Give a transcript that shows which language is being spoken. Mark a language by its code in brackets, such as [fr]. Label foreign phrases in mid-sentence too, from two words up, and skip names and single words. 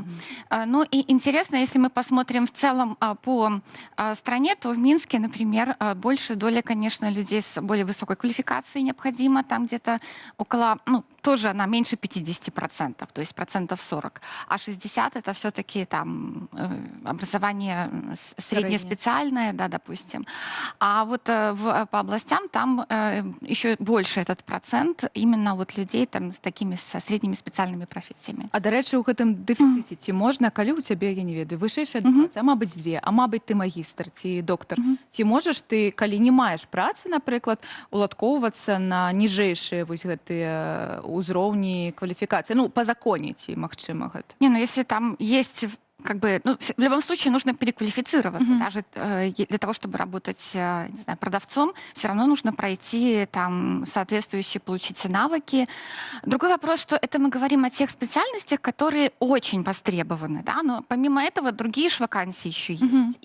[ru] Ну и интересно, если мы посмотрим в целом по стране, то в Минске, например, больше доля, конечно, людей с более высокой квалификацией необходима, там где-то около ну, тоже она меньше 50%, то есть 40%. А 60% это все-таки там образование среднеспециальное, да, допустим. А вот по областям там еще больше этот процент именно вот людей там с такими со средними специальными профессиями. [be] А дарэчы, у гэтым дэфіцыце ці можна, калі ў цябе, я не ведаю, вышэйшая адукацыя, а мабыць дзве, а мабыць ты магістр ці доктар, ці можаш ты, калі не маеш працы, напрыклад, уладкоўвацца на ніжэйшыя вось гэтыя ўзроўні кваліфікацыі, ну, па законе ці магчыма гэта? [ru] Не, ну если там есть как бы, ну, в любом случае нужно переквалифицироваться. Даже для того, чтобы работать, не знаю, продавцом, все равно нужно пройти там соответствующие, получить навыки. Другой вопрос, что это мы говорим о тех специальностях, которые очень востребованы, да, но помимо этого другие же вакансии еще есть.